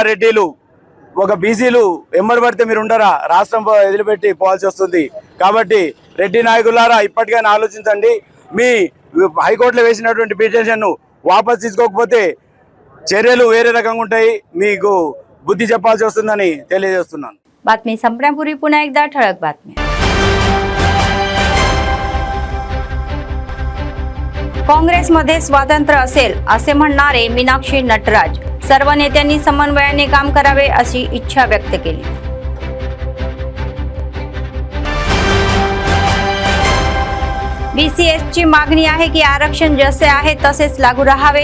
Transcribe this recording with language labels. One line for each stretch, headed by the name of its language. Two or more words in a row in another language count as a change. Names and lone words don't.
Telugu: రెడ్డిలు ఒక బీసీలు ఎమ్మడి పడితే మీరు ఉంటారా? రాష్ట్రం వదిలిపెట్టి పోవాల్సి వస్తుంది। కాబట్టి రెడ్డి నాయకులారా ఇప్పటికైనా ఆలోచించండి। మీ హైకోర్టులో వేసినటువంటి పిటిషన్ను వాపస్ తీసుకోకపోతే చర్యలు వేరే రకంగా ఉంటాయి, మీకు बुद्धी చెప్పాల్సి వస్తుందని తెలియజేస్తున్నాను।
Marathi: बातमी संपण्यापूर्वी पुन्हा एकदा ठळक बातमी। काँग्रेसमध्ये स्वातंत्र्य असेल असे म्हणणारे मीनाक्षी नटराज सर्व नेत्यांनी समन्वयाने काम करावे अशी इच्छा व्यक्त केली। बीसीएसची मागणी आहे की आरक्षण जसे आहे तसेच लागू राहावे।